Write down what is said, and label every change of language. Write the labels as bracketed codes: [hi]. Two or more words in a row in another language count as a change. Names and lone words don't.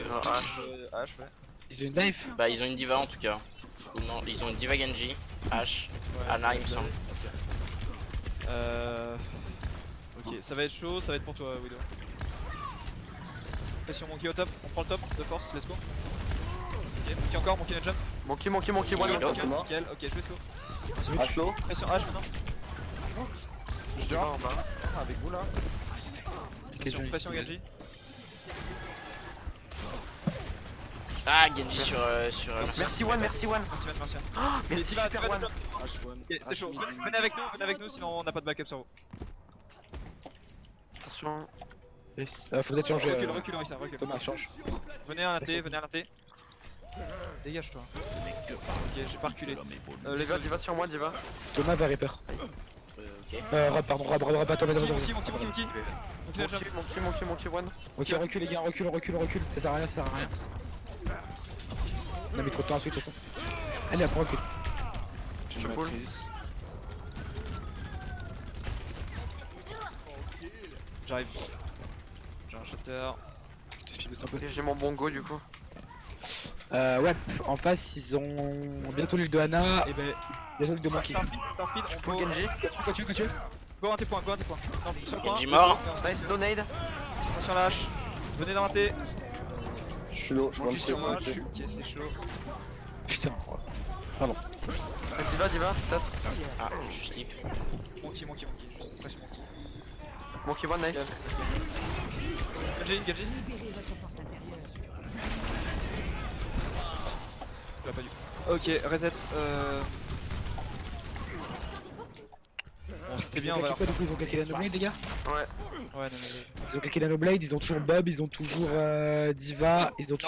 [fr] H, ouais. Ils ont une dive? Bah, ils ont une diva en tout cas. Ou non, ils ont une diva Genji, H, Ana, il me semble. Ok, ça va être chaud, ça va être pour toi, Widow. Pression monkey au top, on prend le top de force, [en] let's go. [fr] Ok, Monkey encore, Monkey le jump. Monkey, Il one. est low. Nickel, ok, je vais slow. H low. Pression H maintenant. Je Diva en bas. avec vous là. Pression Genji. Ah, Genji sur. Merci one. Merci. Merci super one. H1. Ok, c'est chaud. Venez avec nous, sinon on n'a pas de backup sur vous. Attention. Yes. Faut peut-être changer. Recule, Orisa, recule. Thomas, change. Venez à l'inté. Dégage toi. Ok, j'ai pas reculé. Diva sur moi, Diva. Thomas va Reaper. Ok. Rob, pardon, Rob, pas Thomas, Thomas. Monkey le jump. Monkey one. Ok, recule les gars, recule. Ça sert à rien. On a mis trop de temps à switch de toute façon. Allez, après recule. Je pull. J'arrive. J'ai un shutter. Je te [en] speed boost [fr] un peu. Ok, j'ai mon bongo du coup. Ouais, en face ils ont bientôt l'île de Hana et ben bientôt l'île de Monkey. T'as un speed, on Pull go. Genji. Continue. Go un tes points. Non, sur le point. Genji mort. [en] Nice, no nade. [fr] Attention la hache. Venez dans un T. Je suis low, je vois Focus le sur moi, truc. ok c'est chaud. Putain. Diva, peut-être. Ah, je slip. Monkey, juste pression Monkey. Monkey one, nice. Genji. Libérez votre force intérieure. Tu l'as pas du. Ok, reset. Bon, c'était bien, on va Quoi, du coup, ils ont claqué la Noblade les gars. Ouais. Ouais, non, Ils ont claqué la Noblade, ils ont toujours Bob, ils ont toujours Diva, ils ont toujours